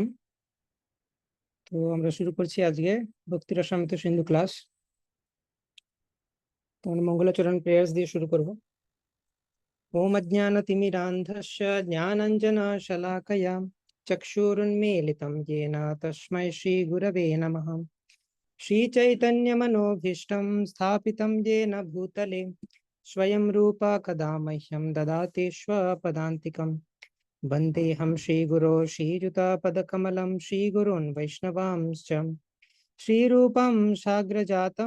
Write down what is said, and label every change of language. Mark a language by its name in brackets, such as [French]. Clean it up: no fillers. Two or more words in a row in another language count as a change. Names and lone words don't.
[Bangla] তো আমরা শুরু করছি আজকে ভক্তি রসামৃত সিন্ধু ক্লাস। তো আমরা মঙ্গলাচরণ প্রেয়ার্স দিয়ে শুরু করব। [Sanskrit] ওম অজ্ঞানতিমিরান্ধস্য জ্ঞানাঞ্জনশলাকয়া চক্ষুরুন্মীলিतं येन তস্मै শ্রীগুরবে নমঃ। श्रीचैतन्यमनोभीष्टं स्थापितं येन भूतले स्वयं रूपा कदा मह्यं ददाति स्वपदान्तिकम्। वन्देऽहं श्रीगुरो श्रीयुतापदकमलं श्रीगुरून् वैष्णवांश्च श्रीरूपं साग्रजातं